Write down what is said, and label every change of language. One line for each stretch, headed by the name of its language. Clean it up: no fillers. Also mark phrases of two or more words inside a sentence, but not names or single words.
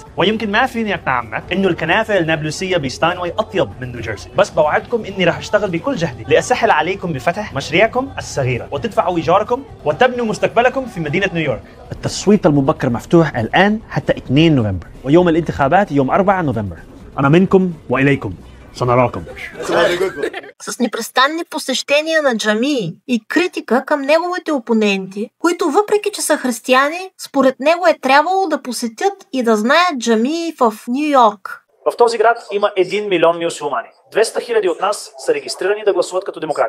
Arabic: ويمكن ما فيني أقنع عمك إنه الكنافة النابلسية بستاينواي أطيب من نيوجيرسي، بس بوعدكم إني رح أشتغل بكل جهدي لأسهل عليكم بفتح مشاريعكم الصغيرة وتدفعوا إيجاركم وتبنوا مستقبلكم في مدينة نيويورك. التصويت المبكر مفتوح الآن حتى 2 نوفمبر ويوم الانتخابات يوم 4 نوفمبر. أنا منكم وإليكم.
Bulgarian: С непрестанни посещения на джамии и критика към неговите опоненти, които въпреки че са християни, според него е трябвало да посетят и да знаят джамии в Ню Йорк. В този град има 1 милион мюсюлмани. 200 000 от нас са регистрирани да гласуват като демократи.